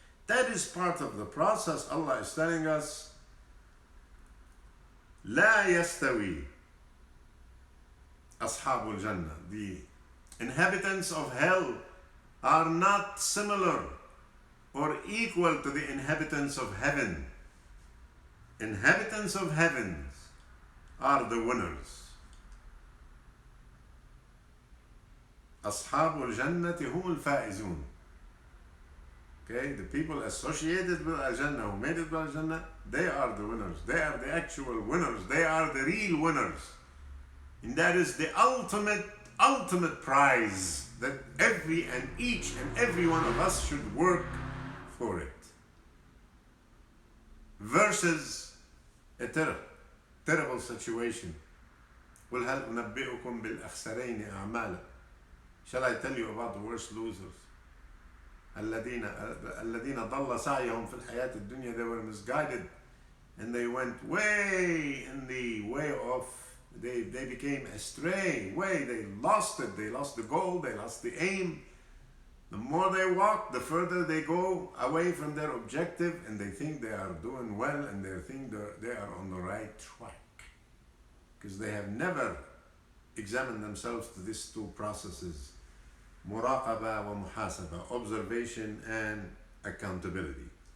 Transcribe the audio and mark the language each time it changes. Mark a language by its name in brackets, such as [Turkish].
[English] That is part of the process. Allah is telling us, [Arabic] لا يستوي أصحاب الجنة. [English] The inhabitants of hell are not similar or equal to the inhabitants of heaven. Inhabitants of heavens are the winners. [Arabic] أصحاب الجنة هم الفائزون. [English] Okay, the people associated with Al-Jannah, who made it to Al-Jannah, they are the winners. They are the actual winners. They are the real winners. And that is the ultimate prize that each and every one of us should work for it. Versus a terrible situation. [Arabic] قُلْ هَلْ أُنَبِّئُكُمْ بِالْأَخْسَرَيْنِ أَعْمَالًا. [English] Shall I tell you about the worst losers? [Arabic] الذين ضل سعيهم في الحياة الدنيا. [English] They were misguided and they went way in the way of, they became astray, they lost it, they lost the goal, they lost the aim. The more they walk, the further they go away from their objective, and they think they are doing well, and they think they are on the right track, because they have never examined themselves to these two processes: muraqaba wa muhasaba, observation and accountability.